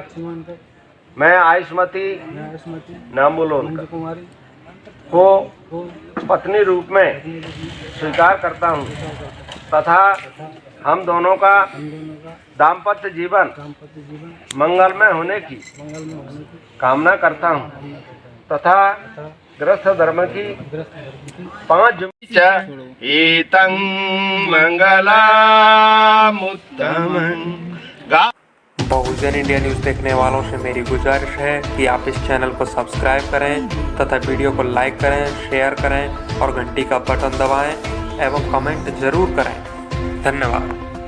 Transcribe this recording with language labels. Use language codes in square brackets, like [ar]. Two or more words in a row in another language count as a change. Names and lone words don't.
[hi] मैं आयुष्मती, नाम बोलो उनका, को पत्नी रूप में स्वीकार करता हूँ तथा हम दोनों का दाम्पत्य जीवन मंगलमय होने की कामना करता हूँ तथा गृहस्थ धर्म की 5 [pi] एतं मंगलामुत्तमं। [hi] बहुजन इंडिया न्यूज़ देखने वालों से मेरी गुजारिश है कि आप इस चैनल को सब्सक्राइब करें तथा वीडियो को लाइक करें, शेयर करें और घंटी का बटन दबाएं एवं कमेंट ज़रूर करें। धन्यवाद।